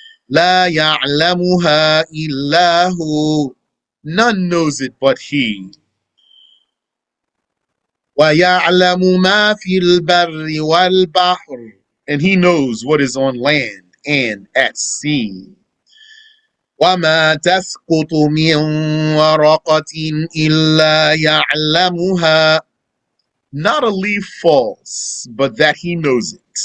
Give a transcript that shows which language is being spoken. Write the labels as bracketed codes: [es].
[ar] لا يعلمها إلا هو. [en] None knows it but He. [ar] ويعلم ما في البر والبحر. [en] And He knows what is on land and at sea. [ar] وما تسقط من ورقة إلا يعلمها. [en] Not a leaf falls, but that He knows it.